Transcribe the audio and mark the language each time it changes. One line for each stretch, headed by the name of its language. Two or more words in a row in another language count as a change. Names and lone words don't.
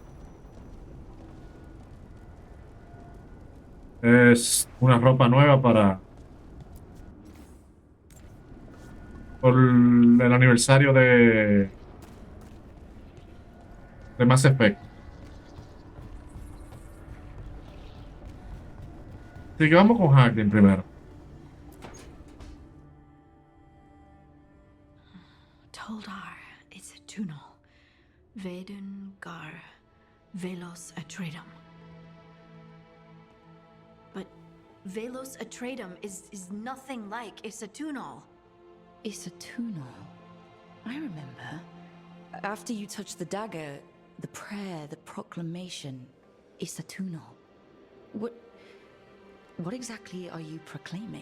Spanish: Es una ropa nueva por el aniversario de Mass Effect. Así que vamos con Hacking primero.
English: Toldar, it's a tunel. Vedun gar velos atredum. But velos atredum is nothing like Isatunal. Isatunal? I remember. After you touched the dagger, the prayer, the proclamation, Isatunal. What exactly are you proclaiming?